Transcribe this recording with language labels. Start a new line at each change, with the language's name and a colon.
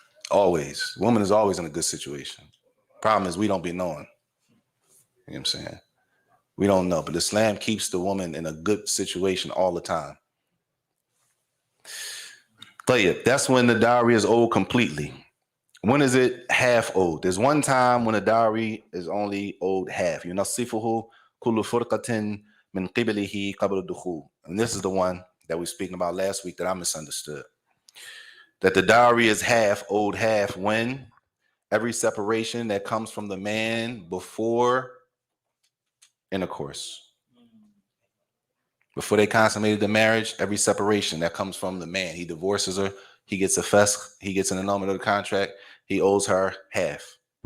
English: Always. Woman is always in a good situation. Problem is we don't be knowing. You know what I'm saying? We don't know. But Islam keeps the woman in a good situation all the time.
Arabic: طيب,
English: that's when the dowry is owed completely. When is it half owed? There's one time when a dowry is only owed half.
Arabic: ينصفه كل فرقة من قبله قبل الدخول.
English: And this is the one that we were speaking about last week that I misunderstood. That the dowry is owed half when every separation that comes from the man before intercourse. Before they consummated the marriage, every separation that comes from the man, he divorces her, he gets a fesq, he gets an annulment of the contract, he owes her half.